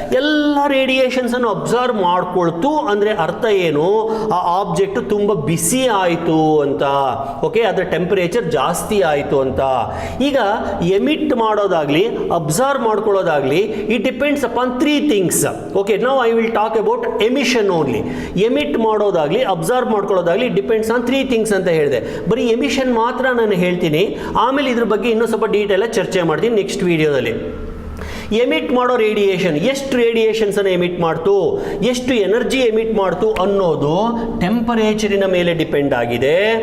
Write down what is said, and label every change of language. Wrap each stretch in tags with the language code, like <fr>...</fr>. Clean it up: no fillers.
<kn>ಎಲ್ಲ ರೇಡಿಯೇಷನ್ಸ್ ಅನ್ನು ಅಬ್ಸಾರ್ಬ್ ಮಾಡ್ಕೊಳ್ತು ಅಂದ್ರೆ ಅರ್ಥ ಏನು? ಆ ಆಬ್ಜೆಕ್ಟ್ ತುಂಬಾ ಬಿಸಿ ಆಯಿತು ಅಂತ. ಓಕೆ, ಅದರ ಟೆಂಪರೇಚರ್ ಜಾಸ್ತಿ ಆಯಿತು ಅಂತ. ಈಗ ಎಮಿಟ್ ಮಾಡೋದಾಗ್ಲಿ absorb ಮಾಡ್ಕೊಳ್ಳೋದಾಗ್ಲಿ,</kn> <en>it depends upon three things. Okay, now I will talk about emission only.</en> <kn>Emit ಮಾಡೋದಾಗ್ಲಿ absorb ಮಾಡ್ಕೊಳ್ಳೋದಾಗ್ಲಿ</kn> <en>depends on three things</en> <kn>ಅಂತ ಹೇಳಿದೆ. ಬರೀ ಎಮಿಷನ್ ಮಾತ್ರ ನಾನು ಹೇಳ್ತೀನಿ, ಆಮೇಲೆ ಇದ್ರ ಬಗ್ಗೆ ಇನ್ನೂ ಸ್ವಲ್ಪ ಡೀಟೇಲ್ ಚರ್ಚೆ ಮಾಡ್ತೀನಿ ನೆಕ್ಸ್ಟ್ ವಿಡಿಯೋದಲ್ಲಿ. ಎಮಿಟ್ ಮಾಡೋ ರೇಡಿಯೇಷನ್, ಎಷ್ಟು ರೇಡಿಯೇಷನ್ಸ್ ಅನ್ನು ಎಮಿಟ್ ಮಾಡ್ತು, ಎಷ್ಟು ಎನರ್ಜಿ ಎಮಿಟ್ ಮಾಡ್ತು ಅನ್ನೋದು ಟೆಂಪರೇಚರಿನ ಮೇಲೆ ಡಿಪೆಂಡ್ ಆಗಿದೆ.</kn>